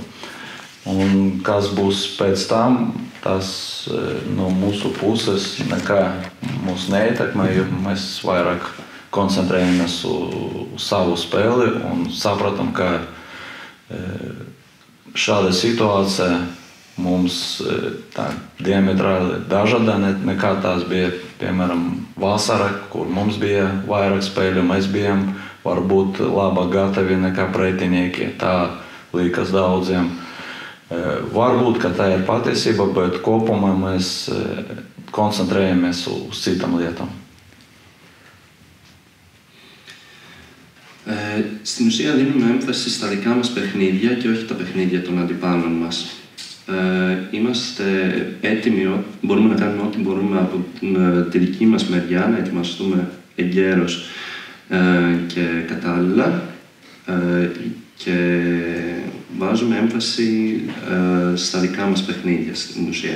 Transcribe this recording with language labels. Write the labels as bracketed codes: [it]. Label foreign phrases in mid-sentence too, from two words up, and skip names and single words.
[lv] Un kas būs pēc tam, tas no mūsu puses nekā mūs neietekmē, jo mēs vairāk koncentrējamies uz savu spēli un sapratam, ka šāda situācija mums tā diametrāli dažāda nekā tās bija, piemēram, vasara, kur mums bija vairāk spēļu, mēs bijām varbūt labāk gatavi nekā pretinieki. Tā liekas daudziem. Varbūt, ka tā ir patiesība, bet kopumā mēs koncentrējamies uz citām lietām. [el] Στην ουσία δίνουμε έμφαση στα δικά μας παιχνίδια και όχι τα παιχνίδια των αντιπάλων μας. Είμαστε έτοιμοι, μπορούμε να κάνουμε ό,τι μπορούμε από τη δική μας μεριά, να ετοιμαστούμε εγκαίρως και κατάλληλα, και βάζουμε έμφαση στα δικά μας παιχνίδια στην ουσία.